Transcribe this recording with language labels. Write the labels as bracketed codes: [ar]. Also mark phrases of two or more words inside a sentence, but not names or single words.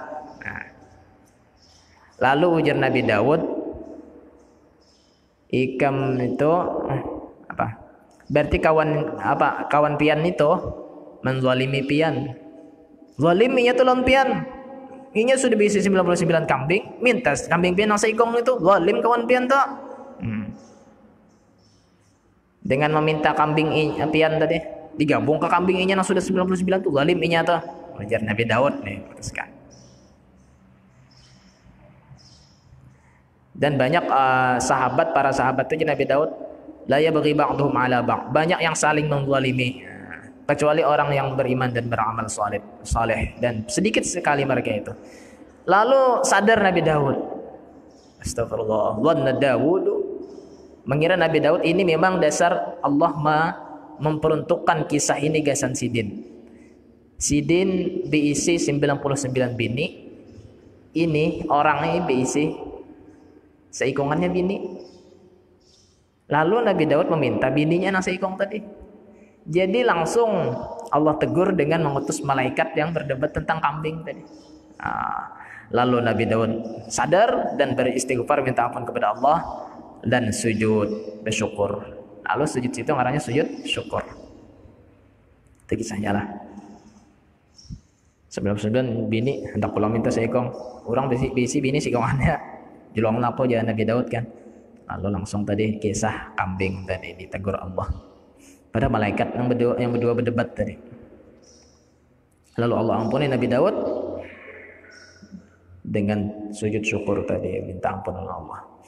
[bjn] Nah, lalu ujar Nabi Daud, ikam itu berarti kawan pian itu menzalimi pian, zaliminya tuh lawan pian, inya sudah bisi 99 kambing, minta kambing pian nang seikong itu, zalim kawan pian tuh. Dengan meminta kambing pian tadi digabung ke kambing inya yang sudah 99 tuh zalim inya tuh. Ujar Nabi Daud nih, teruskan. Dan banyak para sahabat itu Nabi Daud, [ar] la yabghi ba'dhum 'ala ba'd, [bjn] banyak yang saling menzalimi kecuali orang yang beriman dan beramal saleh, dan sedikit sekali mereka itu. Lalu sadar Nabi Daud, astagfirullah, dhanna Daud, mengira Nabi Daud ini memang dasar Allah memperuntukkan kisah ini gasan sidin. Sidin diisi 99 bini, ini orangnya diisi seikongannya bini. Lalu Nabi Daud meminta bininya nang seikong tadi. Jadi langsung Allah tegur dengan mengutus malaikat yang berdebat tentang kambing tadi. Lalu Nabi Daud sadar dan beristighfar, minta ampun kepada Allah dan sujud bersyukur. Lalu sujud itu ngaranya sujud syukur. Itu kisahnya lah. 99 bini hendak pulang minta seikong, orang bisi bini seikongannya, julong lapo jangan Nabi Daud kan. Lalu langsung tadi kisah kambing tadi ditegur Allah pada malaikat yang berdua berdebat tadi. Lalu Allah ampuni Nabi Daud dengan sujud syukur tadi, minta ampun oleh Allah.